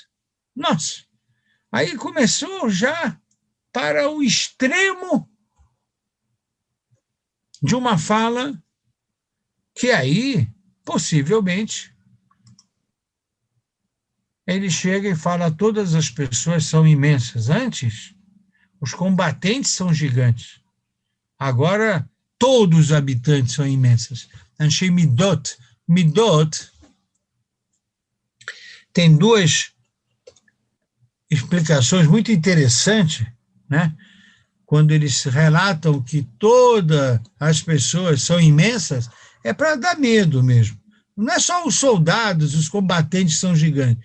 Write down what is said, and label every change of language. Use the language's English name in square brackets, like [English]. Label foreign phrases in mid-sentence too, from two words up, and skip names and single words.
[Portuguese] Nossa, aí começou já para o extremo de uma fala que aí, possivelmente, ele chega e fala: todas as pessoas são imensas. Antes, os combatentes são gigantes. Agora, todos os habitantes são imensos. [Hebrew] אנשי מידות. [Portuguese] Midot tem duas explicações muito interessantes, né? Quando eles relatam que todas as pessoas são imensas, é para dar medo mesmo. Não é só os soldados, os combatentes são gigantes.